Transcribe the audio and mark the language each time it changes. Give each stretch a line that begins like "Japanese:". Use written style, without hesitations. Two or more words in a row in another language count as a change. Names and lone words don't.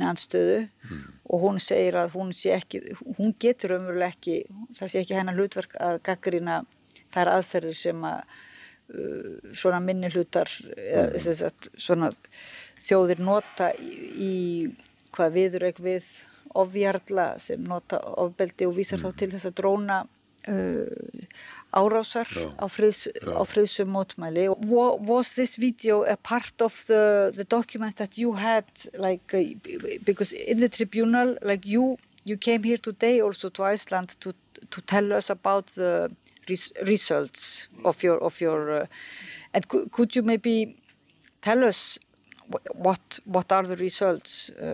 Icelandic: andstöðu og hún segir að hún hún getur raunverulega ekki, það sé ekki hennar hlutverk að gagnrýna þær aðferðir sem að svona minnihlutar svona þjóðir nota í hvað viðureg við ofjarla sem nota ofbeldi og vísar þá til þess að dróna árásar á friðsum mótmæli.
English: Was this video a part of the documents that you had, like because in the tribunal, like you came here today also to Iceland to tell us about the results of your and could you maybe tell us what are the results?